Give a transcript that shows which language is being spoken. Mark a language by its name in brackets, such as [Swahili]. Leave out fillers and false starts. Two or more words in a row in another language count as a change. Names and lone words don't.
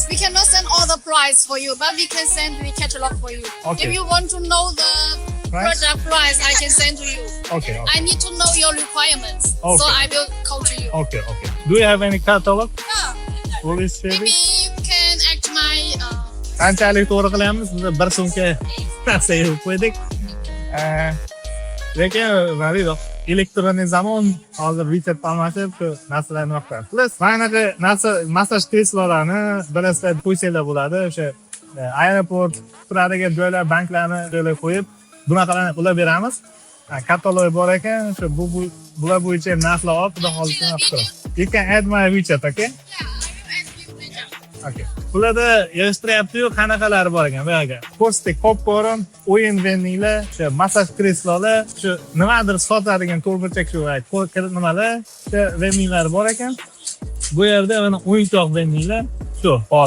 [English] We cannot send all the price for you, but we can send the catalog for you. Okay. If you want to know the Price? product price, I can send to you. Okay. I need to know your requirements, so Okay. I will call to you. Okay. Do you have any catalog? Yeah. Police Maybe you can act my [Uzbek] qanchalik to'g'ri qilamiz? Biz bir sumka narsa yig'ib qo'ydik. Lekin nima deydi? Elektronniy zamon hozir WeChat almashib shu narsalarni yoqtiradi. Plus manaqa narsa massaj kreslolarni bilasizlar qo'ysanglar bo'ladi. O'sha aeroport turadigan joylar, banklarni joylab qo'yib, bunaqalarni ulab beramiz. Katalog bor ekan, shu bular bo'yicha narsalar olib, xudo xolisa qilib. [English] You can add my WeChat, okay? Okay. [Uzbek] Bularda yig'ishtiryapti-yu, qanaqalari bor ekan bu yerga. Ko'rsatdik, popcorn, o'yin vendinglar, shu massaj kreslolar, shu nimadir sotadigan to'rtburchak shu nimalar, shu vendinglar bor ekan. Bu yerda mana o'yinchoq vendinglar, shu hot.